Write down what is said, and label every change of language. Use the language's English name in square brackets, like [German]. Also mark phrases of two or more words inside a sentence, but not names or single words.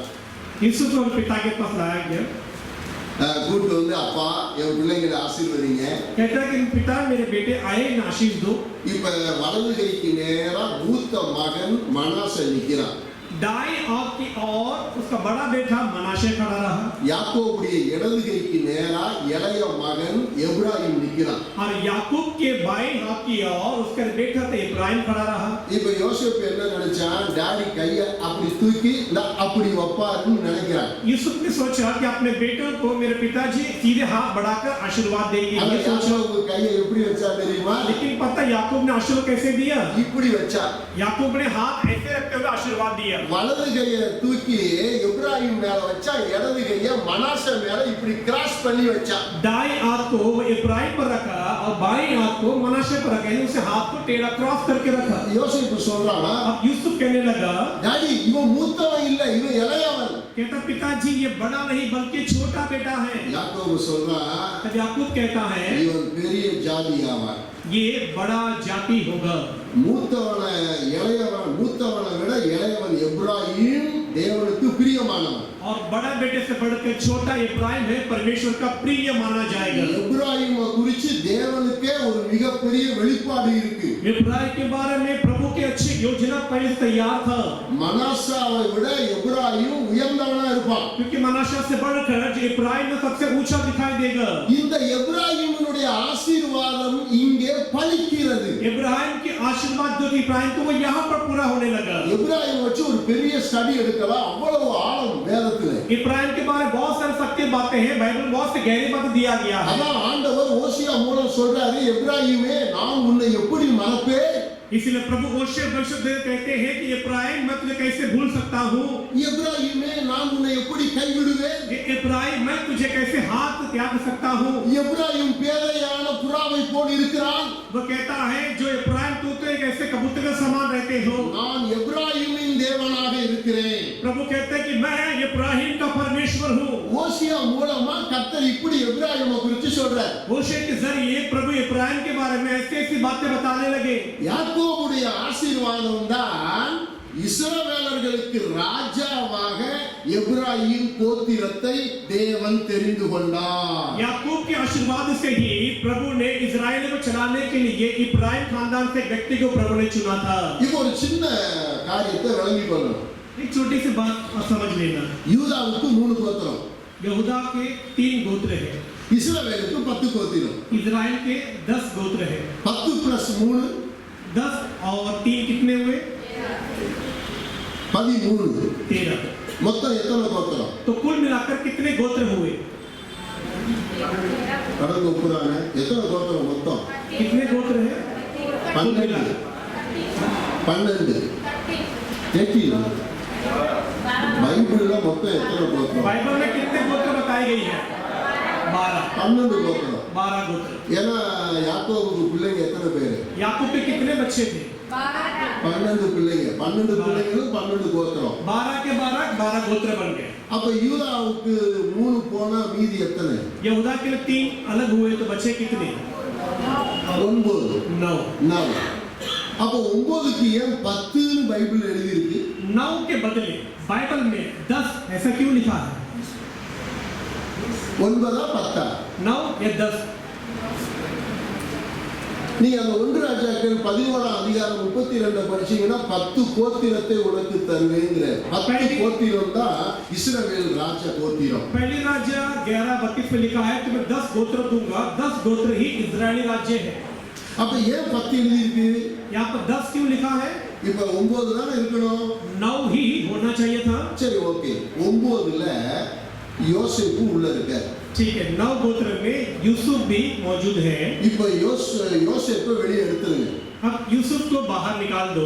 [Hindi] यूसुफ और पिता के पास लाया गया, [Tamil] கூட்டு வந்து அப்பா என் பிள்ளைங்களை ஆசீர்வதிங்க. [Hindi] कहता कि पिता मेरे बेटे आए, इन्हें आशीष दो। [Tamil] இப்ப வலது கைக்கு நேரா மூத்த மகன் மனாசே நிக்கிறான். [Hindi] दाएं हाथ की ओर उसका बड़ा बेटा मनाशे खड़ा रहा [Tamil] யாக்கோபுடைய இடது கைக்கு நேரா இளைய மகன் எப்ராயிம் நிக்கிறான். [Hindi] और याकूब के बाएं हाथ की ओर उसका बेटा था इब्राहिम खड़ा रहा। [Tamil] இப்ப யோசேப்பு என்ன நினைச்சான்? டாடி கைய அப்படி தூக்கி அப்படி வைப்பாருன்னு நினைக்கிறான். [Hindi] यूसुफ ने सोचा कि अपने बेटों को मेरे पिताजी सीधे हाथ बढ़ाकर आशीर्वाद देंगे, [Tamil] ஆனா [Hindi] ये सोचा। [Tamil] யாக்கோபு கையை எப்படி வச்சா தெரியுமா? [Hindi] लेकिन पता याकूब ने आशीर्वाद कैसे दिया? [Tamil] இப்படி வச்சா. [Hindi] याकूब ने हाथ ऐसे रखते हुए आशीर्वाद दिया। [Tamil] வலது கையை தூக்கி எப்ராயிம் மேல வச்சா, இடது கையை மனாசே மேல இப்படி கிராஸ் பண்ணி வச்சா. [Hindi] दाएं हाथ को वो इब्राहिम पर रखा और बाएं हाथ को मनाशे पर रखा, यानी उसे हाथ को टेढ़ा क्रॉस करके रखा। [Tamil] யோசேப்பு சொல்றானா, [Hindi] अब यूसुफ कहने लगा, [Tamil] டாடி இவன் மூத்தவன் இல்ல, இவன் இளையவன். [Hindi] कहता पिताजी ये बड़ा नहीं बल्कि छोटा बेटा है। [Tamil] யாக்கோபு சொல்றா [Hindi] तब याकूब कहता है [Tamil] இவன் பெரிய ஜாதி ஆவான், [Hindi] ये बड़ा जाति होगा। [Tamil] மூத்தவனை மூத்தவனை விட இளையவன் எப்ராயிம் தேவனுக்கு பிரியமானவன்। [Hindi] और बड़ा बेटे से बढ़कर छोटा इब्राहिम है, परमेश्वर का प्रिय माना जाएगा। [Tamil] எப்ராயிமை குறித்து தேவனுக்கே ஒரு மிகப்பெரிய வெளிப்பாடு இருக்கு। [Hindi] इब्राहिम के बारे में प्रभु की अच्छी योजना पहले से तैयार था। [Tamil] மனாசாவை விட எப்ராயிம் உயர்ந்தவனா இருப்பான், [Hindi] क्योंकि मनाशा से बढ़कर जो इब्राहिम में सबसे ऊंचा दिखाई देगा। [Tamil] இந்த எப்ராயிமுடைய ஆசீர்வாதம் இங்கே பலிக்கிறது। [Hindi] इब्राहिम की आशीर्वाद जो थी इब्राहिम को वो यहाँ पर पूरा होने लगा। [Tamil] எப்ராயிம் வச்சு ஒரு பெரிய ஸ்டடி எடுக்கலாம், அவ்வளவு ஆழம் வேதத்துல। [Hindi] इब्राहिम के बारे में बहुत सारे सत्य बातें हैं, बाइबल में बहुत से गहरी बातें दिया गया है। [Tamil] அதான் ஆண்டவர் ஓசியா மூலம் சொல்றாரு, எப்ராயிமே நான் உன்னை எப்படி மறப்பேன்? [Hindi] इसीलिए प्रभु ओशे भविष्य कहते हैं कि इब्राहिम मैं तुझे कैसे भूल सकता हूँ, [Tamil] எப்ராயிமே நான் உன்னை எப்படி கைவிடுவேன்? [Hindi] इब्राहिम मैं तुझे कैसे हाथ त्याग सकता हूँ। [Tamil] எப்ராயிம் பேதையான புறாவை போல் இருக்கிறான், [Hindi] वो कहता है जो इब्राहिम तू तो एक ऐसे कबूतर के समान रहते हो। [Tamil] நான் எப்ராயிமின் தேவனாக இருக்கிறேன்। [Hindi] प्रभु कहते हैं कि मैं इब्राहिम का परमेश्वर हूँ। [Tamil] ஓசியா மூலமா கர்த்தர் இப்படி எப்ராயிமை குறித்து சொல்றார்। [Hindi] ओशे के जरिए प्रभु इब्राहिम के बारे में ऐसी ऐसी बातें बताने लगे। [Tamil] யாக்கோபுடைய ஆசீர்வாதம் தான் இஸ்ரவேலர்களுக்கு ராஜாவாக எப்ராயிம் கோத்திரத்தை தேவன் தெரிந்து கொண்டார்। [Hindi] याकूब के आशीर्वाद से ही प्रभु ने इजराइल को चलाने के लिए इब्राहिम खानदान से व्यक्ति को प्रभु ने चुना था। [Tamil] இப்போ ஒரு சின்ன காரியத்தை விளங்கிக் கொள்ளணும்। [Hindi] एक छोटी सी बात आप समझ लेना, [Tamil] யூதாவுக்கு 3 கோத்திரம், [Hindi] यहूदा के 3 गोत्र हैं, [Tamil] இஸ்ரவேலுக்கு 10 கோத்திரம்। [Hindi] इजराइल के 10 गोत्र हैं। 10 + 3 10 और 3 कितने हुए? 13। 13। [Tamil] மொத்தம் எத்தனை கோத்திரம்? [Hindi] तो कुल मिलाकर कितने गोत्र हुए? [Tamil] கணக்கு ஒப்புறாங்க, எத்தனை கோத்திரம் மொத்தம்? [Hindi] कितने गोत्र हैं? [Tamil] 12। பைபிள்ல மொத்தம் எத்தனை கோத்திரம்? [Hindi] बाइबल में कितने गोत्र बताई गई है? 12। [Tamil] 12 கோத்திரம்। [Hindi] 12 गोत्र। [Tamil] ஏன்னா யாக்கோபுக்கு பிள்ளைங்க எத்தனை பேரு? [Hindi] याकूब के कितने बच्चे थे? [Tamil] 12 பிள்ளைங்க। 12 பிள்ளைங்களும் 12 கோத்திரம்। [Hindi] 12 के 12 गोत्र बन गए। [Tamil] அப்ப யூதாவுக்கு 3 போனா மீதி எத்தனை? [Hindi] यहूदा के 3 अलग हुए तो बचे कितने? 9। 9। [Tamil] அப்ப 9க்கு ஏன் 10ன்னு பைபிள் எழுதி இருக்கு? [Hindi] 9 के बदले बाइबल में 10 ऐसा क्यों लिखा है? 9 10? 9 या 10? [Tamil] நீங்க அந்த 1 ராஜாக்கள் 11ஆம் அதிகாரம் 32 படிச்சீங்கன்னா 10 கோத்திரத்தை உனக்கு தருவேங்கிற 10 கோத்திரம் தான் இஸ்ரவேல் ராஜ கோத்திரம்। [Hindi] पहली राजा 11:32 में लिखा है कि मैं 10 गोत्र दूंगा, 10 गोत्र ही इजरायली राज्य है। [Tamil] அப்ப ஏன் 10 எழுதி இருக்கு? [Hindi] यहाँ पर 10 क्यों लिखा है? [Tamil] இப்ப 9 தானே இருக்கணும்। [Hindi] 9 ही होना चाहिए था। [Tamil] சரி, ஓகே। 9ல யோசேப்பு உள்ள இருக்கார்। [Hindi] ठीक है, 9 गोत्र में यूसुफ भी मौजूद है। [Tamil] இப்ப யோசேப்பை வெளியே எடுத்துருங்க। [Hindi] अब यूसुफ को बाहर निकाल दो,